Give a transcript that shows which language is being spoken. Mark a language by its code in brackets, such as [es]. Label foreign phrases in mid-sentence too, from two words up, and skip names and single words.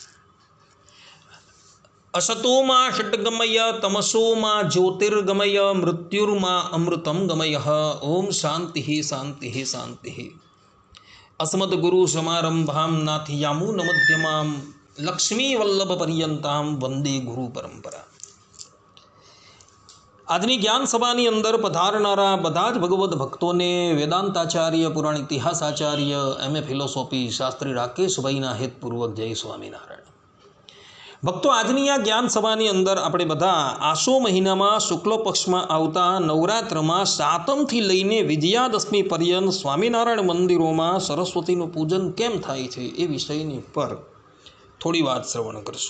[sa] असतो मा षट्गमय तमसो मा ज्योतिर्गमय मृत्युर्मा अमृतं गमय। ओम शांति शांति शांति। अस्मद्गुरुसमारंभां नाथयामुनमध्यमां लक्ष्मीवल्लभपर्यन्तां वंदे गुरु परंपरा। [gu] આજની જ્ઞાન સભાની અંદર પધારનારા બધા જ ભગવદ્ ભક્તોને વેદાંતાચાર્ય પુરાણ ઇતિહાસાચાર્ય [en] MA Philosophy [gu] શાસ્ત્રી રાકેશભાઈના હેતપૂર્વક જય સ્વામિનારાયણ। ભક્તો, આજની આ જ્ઞાન સભાની અંદર આપણે બધા આસો મહિનામાં શુક્લ પક્ષમાં આવતા નવરાત્રમાં સાતમથી લઈને વિજયાદશમી પર્યંત સ્વામિનારાયણ મંદિરોમાં સરસ્વતીનું પૂજન કેમ થાય છે એ વિષયની પર થોડી વાત શ્રવણ કરશું।